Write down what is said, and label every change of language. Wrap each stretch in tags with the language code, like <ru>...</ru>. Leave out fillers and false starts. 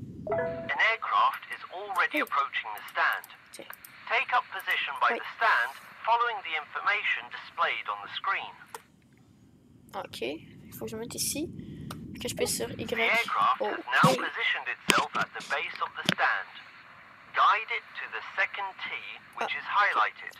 <en>An aircraft is already approaching the stand. Take up position by the stand, following the information displayed on the screen.</en> <fr>Ok, il faut que je me mette ici. Que je pèse sur Y.</fr> <en>The aircraft has now positioned itself at the base of the stand. Guide it to the second T, which is highlighted.</en>